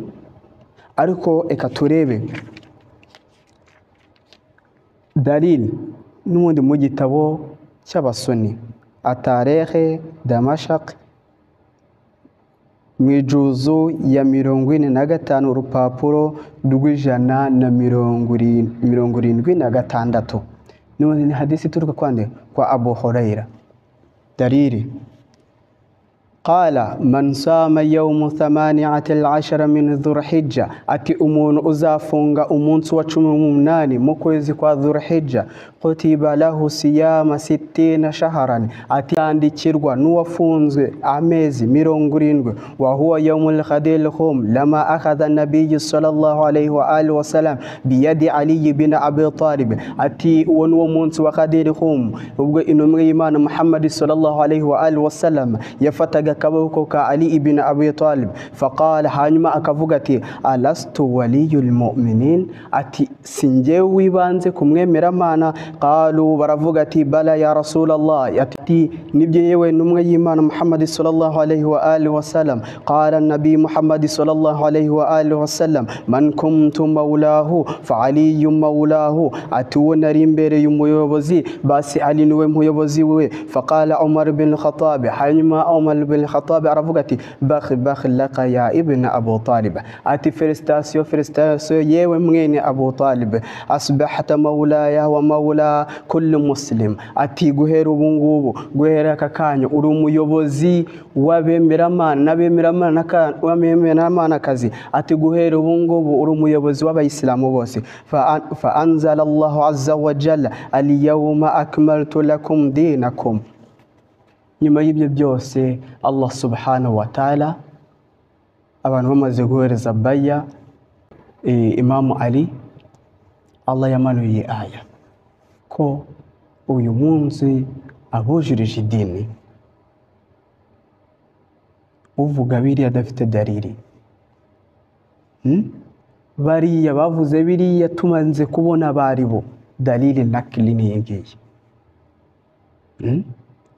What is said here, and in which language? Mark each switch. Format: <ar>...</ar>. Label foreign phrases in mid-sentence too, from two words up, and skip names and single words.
<rw>Ariko eka turebe dalil n'ubundi mu gitabo cy'Abasuni Atarehe Damashaq mu ijuzu ya 45 urupapuro rw'176. Ni hadisi turuka kwande kwa Abu Huraira. Dalili</rw> <ar>قال من صام يوم 18 من ذي الحجة,</ar> <rw>ati umuntu uzafunga umunsi wa 18 mu kwezi kwa dhulhijja,</rw> <ar>كتب له صيام 60 شهرا,</ar> <rw>ati andikirwa n'uwafunzwe amezi 70,</rw> <ar>وهو يوم غدير خم لما أخذ النبي صلى الله عليه وآله وسلم بيد علي بن أبي طالب,</ar> <rw>ati uwo nuwo munsi wa khadil khum ubwo intumwa y'Imana Muhammad</rw> <ar>صلى الله عليه وآله وسلم</ar> <rw>yafataga akaboko ka Ali ibn Abi Talib, faqala, hanyuma akavuga ati</rw> <ar>ألست ولي المؤمنين,</ar> <rw>ati sinjye wibanze kumwemera Mana. Qalu, baravuga ati</rw> <ar>بلى يا رسول الله,</ar> <rw>ati nibyo yewe numwe y'Imana Muhammad</rw> <ar>صلى الله عليه وآله وسلم. قال النبي محمد صلى الله عليه وآله وسلم من كنت مولاه فعلي مولاه,</ar> <rw>ati uwo nari imbere y'umuyobozi basi Ali niwe muyobozi we. Faqala Umar bin Khattab, hanyuma Umar bin Khattab aravuga ati</rw> <ar>بخ لك يا ابن أبي طالب,</ar> <rw>ati felicitation yewe mwene Abu Talib,</rw> <ar>أصبحت مولاي ومولى كل مسلم,</ar> <rw>ati guhera ubungubu guhera akakanyo uri umuyobozi w'abemeramana n'abemeramana kazi, ati guhera ubungubu uri umuyobozi w'abayisilamu bose.</rw> <ar>فأنزل الله عز وجل اليوم أكملت لكم دينكم.</ar> <rw>Nyuma y'ibyo byose Allah</rw> <ar>سبحانه وتعالى,</ar> <rw>abantu bamaze guhereza baya Imam Ali, Allah yamanuye aya ko uyu munsi abujirije idini, uvuga biriya adafite dalili, bariya bavuze biriya tumanze kubona baribo dalili nakili niyi ngiyi.</rw>